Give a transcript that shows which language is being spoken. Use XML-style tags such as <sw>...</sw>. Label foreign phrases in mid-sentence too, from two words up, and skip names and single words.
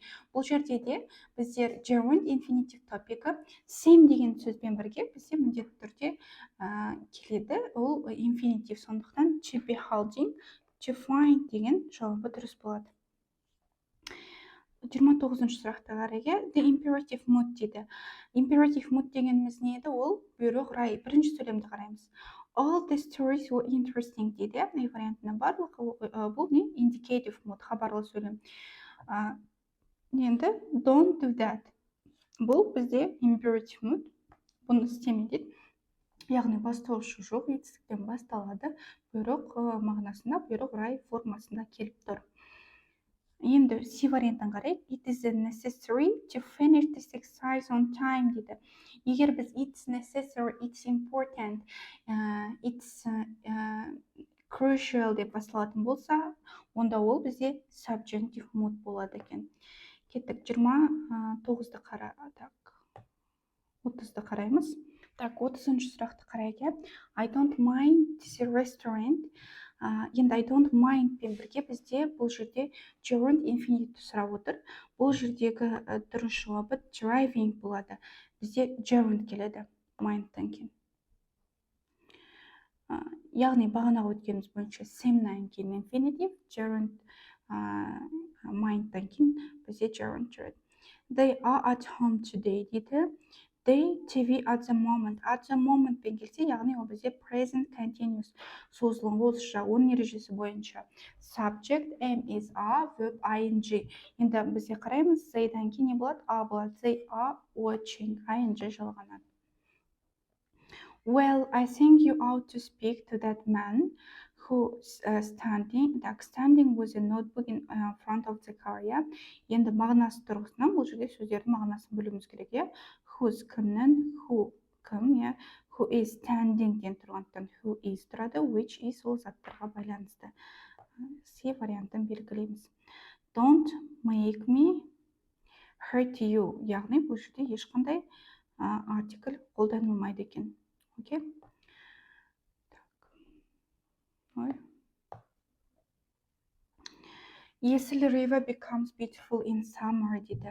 <kk>Бұл жерде де біздер</kk> <en>gerund infinitive</en> <kk>топикі seem деген сөзбен бірге бізде міндетті түрде келеді. Ол infinitive, сондықтан to be holding, to find деген жауабы дұрыс болады. 29-ші сұрақты қарайық.</kk> <en>The imperative mood</en> <kk>дейді.</kk> <en>Imperative mood</en> <kk>дегеніміз не еді? Ол бұйрық рай. Бірінші сөйлемді қараймыз.</kk> <en>All the stories were interesting дейді.</en> <kk>Вариантына барлығы бұл не?</kk> <en>Indicative mood,</en> <kk>хабарлы сөйлем. Енді</kk> <en>don't do that.</en> <kk>Бұл бізде</kk> <en>imperative mood.</en> <kk>Бұны істеме дейді. Яғни бастаушы жоқ, етістіктен басталады. Бұйрық мағынасында, бұйрық рай формасында келіп тұр. Енді C вариантын қарайық.</kk> <en>It is necessary to finish this exercise on time дейді.</en> <kk>Егер біз</kk> <en>it's necessary, it's important, it's crucial</en> <kk>деп басталатын болса, онда ол бізде</kk> <en>subjunctive mood</en> <kk>болады екен. Кеттік. 29-ды қарадық. 30-ды қараймыз. Так, 30-шы сұрақты қарайық.</kk> <en>I don't mind this restaurant.</en> <kk>Енді</kk> <en>I don't mind</en> <kk>пен бірге бізде бұл жерде</kk> <en>gerund infinitive</en> <kk>сұрап отыр. Бұл жердегі дұрыс жауабы driving болады. Бізде gerund келеді mindтан кейін. Яғни бағанағы өткеніміз бойынша same'нан кейін</kk> <en>infinitive, gerund</en> <kk>mindтан кейін бізде gerund жүреді.</kk> <en>They are at home today дейді. They TV at the moment. At the moment</en> <kk>пен келсе, яғни ол бізде</kk> <en>present continuous</en> <kk>созылған ауызша. Оның ережесі бойынша</kk> <en>subject am is are, verb ing.</en> <kk>Енді бізде қараймыз, they'дан кейін не болады? A болады.</kk> <en>They are watching.</en> <kk>ing жалғанады.</kk> <en>Well, I think you ought to speak to that man who standing with a notebook in front of the car.</en> <kk>Енді мағынасы тұрғысынан бұл жерде сөздердің мағынасын бөлуіміз керек. Who's кімнің, who кім,</kk> <en>who is standing</en> <kk>ден тұрғандықтан</kk> <en>who is</en> <kk>тұрады,</kk> <en>which is</en> <kk>ол заттарға байланысты. C вариантын белгілейміз.</kk> <en>Don't make me hurt you.</en> <kk>Яғни бұл жерде ешқандай артикль қолданылмайды екен.</kk> <en>Окей? Есіл river becomes beautiful in summer дейді.</en>